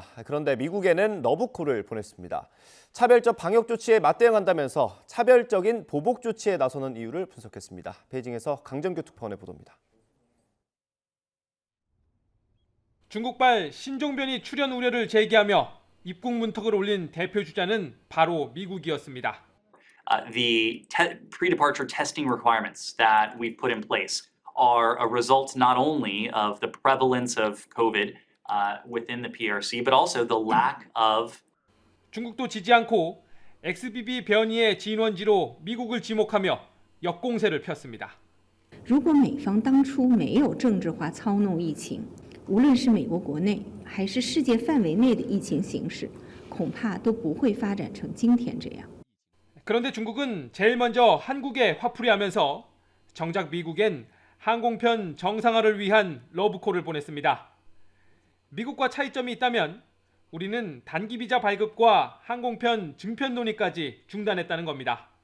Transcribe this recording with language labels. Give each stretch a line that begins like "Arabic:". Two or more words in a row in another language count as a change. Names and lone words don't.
Korean: 그런데 미국에는 러브콜을 보냈습니다. 차별적 방역 조치에 맞대응한다면서 차별적인 보복 조치에 나서는 이유를 분석했습니다. 베이징에서 강정규 특파원의 보도입니다. 중국발 신종변이 출현 우려를 제기하며 입국 문턱을 올린 대표 주자는 바로 미국이었습니다.
English: The pre-departure testing requirements that we've put in place are a result not only of the prevalence of COVID within the PRC, but also the lack of.
Korean: 중국도 지지 않고 XBB 변이의 진원지로 미국을 지목하며 역공세를 폈습니다.
Chinese: 如果美方当初没有政治化操弄疫情，无论是美国国内还是世界范围内的疫情形势，恐怕都不会发展成今天这样.
Korean: 그런데 중국은 제일 먼저 한국에 화풀이하면서 정작 미국엔 항공편 정상화를 위한 러브콜을 보냈습니다. 미국과 차이점이 있다면 우리는 단기 비자 발급과 항공편 증편 논의까지 중단했다는 겁니다.